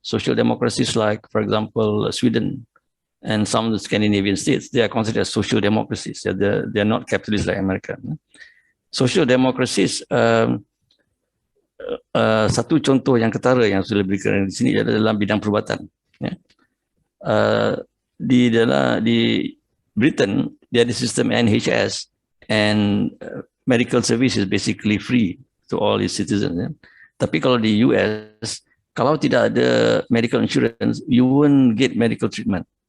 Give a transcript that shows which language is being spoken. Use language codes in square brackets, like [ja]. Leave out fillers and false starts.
[en] Social democracies like, for example, Sweden and some of the Scandinavian states, they are considered as social democracies. Yeah? They are not capitalist like America. Social democracies [ms] satu contoh yang ketara yang sudah diberikan di sini adalah dalam bidang perubatan. Ya. Di Britain dia ada sistem NHS, [en] and medical service is basically free to all its citizens. [ms] Ya. Tapi kalau di US, kalau tidak ada medical insurance, [en] you won't get medical treatment.